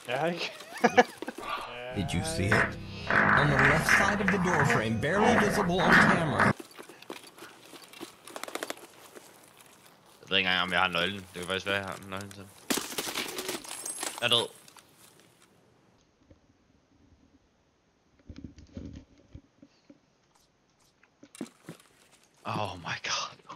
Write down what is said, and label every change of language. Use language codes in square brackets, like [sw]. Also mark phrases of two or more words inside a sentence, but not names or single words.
[da] Ja, ikke? [en] Did you see it? On the left side of the door frame, barely visible on camera. [da] Jeg ved ikke engang, om jeg har nøglen. Det kan faktisk være, jeg har nøglen til. Jeg er død. [en] Oh my god.